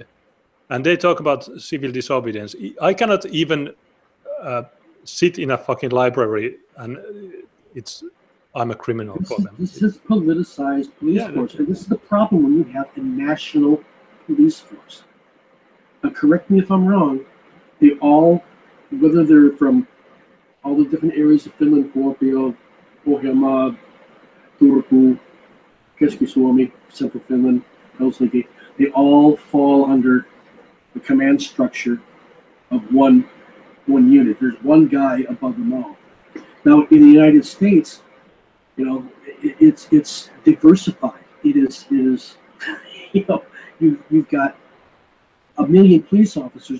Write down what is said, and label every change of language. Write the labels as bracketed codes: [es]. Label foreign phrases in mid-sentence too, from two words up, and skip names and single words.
[en] And they talk about civil disobedience. I cannot even sit in a fucking library, and I'm a criminal for them. This is politicized police force, and this is the problem when you have a national police force. Correct me if I'm wrong. They all, whether they're from all the different areas of Finland, Kuopio, Pohjanmaa, Turku, Keski-Suomi, Central Finland, Helsinki, they all fall under the command structure of one unit. There's one guy above them all. Now, in the United States, it's diversified. It is you've got 1 million police officers.